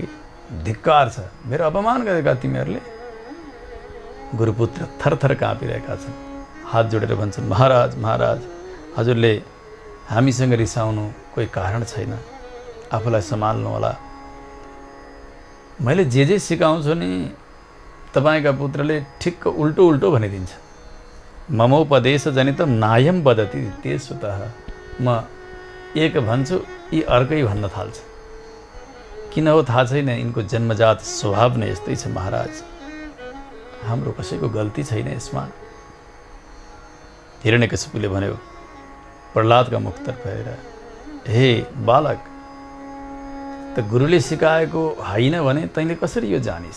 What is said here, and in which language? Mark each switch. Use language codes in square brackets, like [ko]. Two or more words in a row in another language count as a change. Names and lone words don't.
[ne] धिक्कार छ, मेरो अपमान गरेका तिमीहरूले। गुरुपुत्र थरथर काँपिरहेका छन्। हात जोडेर भन्छन्, महाराज महाराज, हजुरले हामीसँग रिसाउनु कोही कारण छैन, आफूलाई सम्हाल्नु होला। मैले जे सिकाउँछु नि तपाईँका पुत्रले ठिक्क उल्टो उल्टो भनिदिन्छ। [sa] ममोपदेश जनितम नायम वदति त्यसुतः। [ne] म एक भन्छु, यी अर्कै भन्न थाल्छ। किन हो थाहा छैन, यिनको जन्मजात स्वभाव नै यस्तै छ महाराज। हाम्रो कसैको गल्ती छैन यसमा। हिरण्यकशिपुले भन्यो प्रह्लादका मुखतर्फ हेरेर, हे बालक, त गुरुले सिकाएको होइन भने तैँले कसरी यो जानिस्?